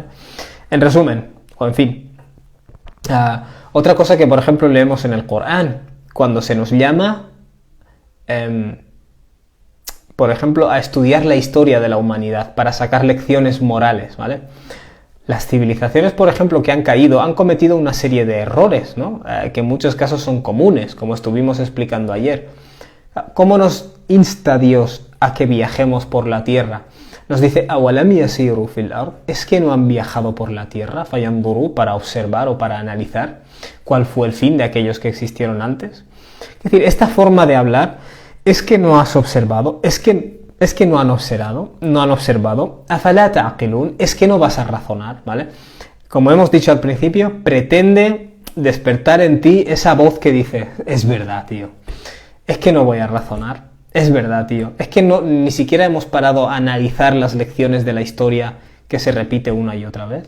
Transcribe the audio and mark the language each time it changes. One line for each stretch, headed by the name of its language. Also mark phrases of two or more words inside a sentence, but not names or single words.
Spanish: En resumen, o en fin, otra cosa que, por ejemplo, leemos en el Corán, cuando se nos llama, por ejemplo, a estudiar la historia de la humanidad para sacar lecciones morales, ¿vale? Las civilizaciones, por ejemplo, que han caído, han cometido una serie de errores, ¿no? Que en muchos casos son comunes, como estuvimos explicando ayer. ¿Cómo nos insta Dios a que viajemos por la tierra? Nos dice,
Arabic: أَوَلَمْ يَسِيرُوا فِي الْأَرْضِ,
Spanish: ¿es que no han viajado por la tierra? فَيَنْظُرُوا, para observar o para analizar cuál fue el fin de aquellos que existieron antes. Es decir, esta forma de hablar, es que no has observado, es que no han observado,
Arabic: أَفَلَا تَعْقِلُونَ,
Spanish: es que no vas a razonar, ¿vale? Como hemos dicho al principio, pretende despertar en ti esa voz que dice, es verdad, tío, es que no voy a razonar. Es verdad, tío. Es que ni siquiera hemos parado a analizar las lecciones de la historia que se repite una y otra vez.